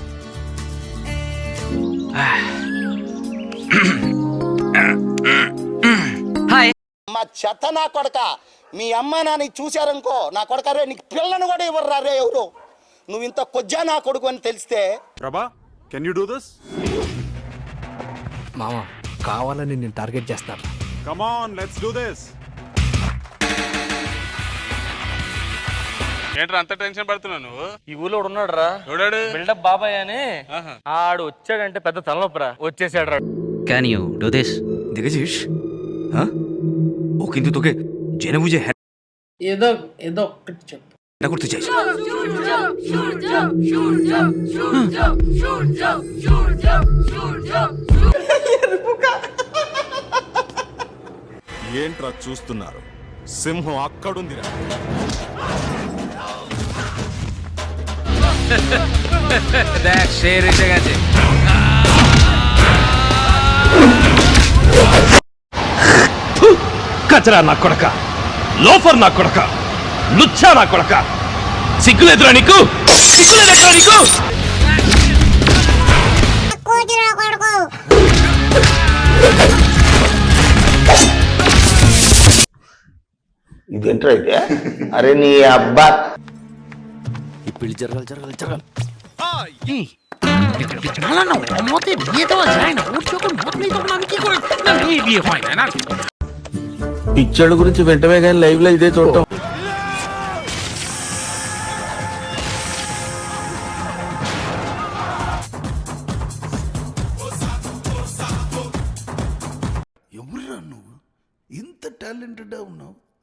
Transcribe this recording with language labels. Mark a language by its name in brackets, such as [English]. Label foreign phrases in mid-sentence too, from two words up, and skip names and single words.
[Telugu] మా చెత్త నా కొడక మీ అమ్మ నాన్న చూశారనుకో నా కొడక రే నీకు పిల్లను కూడా ఇవ్వరు రే ఎవరు నువ్వు ఇంత కొజ్జా నా కొడుకు అని తెలిస్తే [English] Prabha can you do this [Telugu] మామ కావాలని నేను టార్గెట్ చేస్తాను [English] come on let's do this [Telugu] ఏంట్రా అంత టెన్షన్ పడుతున్నావు నువ్వు? ఈ ఊళ్ళో ఉన్నాడు రా ఎవడాడు? బిల్డప్ బాబాయ్ అని ఆడు వచ్చాడంటే పెద్ద తలనొప్పరా వచ్చేసాడు రా [English] can you do this [Bangla] দেখেছিস হ্যাঁ ও কিন্তু তোকে জেনে বুঝে [Telugu] ఏదో ఏదో ఒక్కటి చెప్పు [Bangla] হ্যাঁ করতে চাইছে [Telugu] ఏంట్రా చూస్తున్నారు సింహం అక్కడుందిరా [Bangla] দেখ শের এসে গেছে [Telugu] కచరా నా కొడక లోఫర్ నా కొడక లుచ్చా నా కొడక సిగ్గులేదురా నీకు సిగ్గులేదురా నీకు ఇదేంట్రా అయితే అరే నీ అబ్బా ఈ పెళ్లి జరగాలి జరగాలి జరగాలి [Bangla] মতে বিয়ে দেওয়া যায় না ওর যখন মত নেই তখন আমি কি করে না এই বিয়ে হয় না [Telugu] పిచ్చోళ్ళ గురించి వెంటనే కానీ లైవ్ లో ఇదే చూడటం ఎవరురా నువ్వు ఇంత టాలెంటెడ్ ఉన్నావు